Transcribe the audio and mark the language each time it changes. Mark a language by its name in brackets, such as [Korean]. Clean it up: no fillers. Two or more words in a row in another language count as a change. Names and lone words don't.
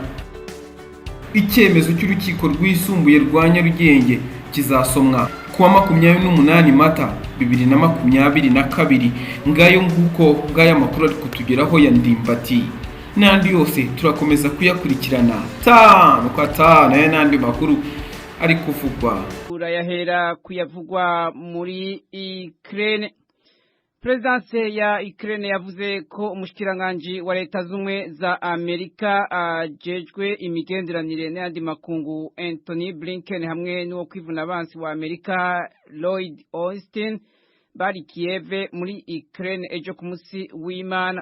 [Rundi] Icyemezo cy'urukiko rwisumbuye rwa Nyarugenge kizasomwa ku wa 28 Mata 2022. Ngayo nguko bw'aya makuru ari kutugeraho ya Ndimbati, n'andi yose turakomeza kuyakurikirana tanu kwa tanu, n'andi makuru ari kuvugwa urayahera kuyavugwa muri Ukraine. Presidence ya Ukraine yavuze ko umushikiranganje wa leta zumwe za Amerika ajejwe imigenderanire n'andi makungu Anthony Blinken hamwe n'uwo kwivuna abansi wa Amerika Lloyd Austin bari Kiev muri Ukraine ejo ku munsi w'Imana.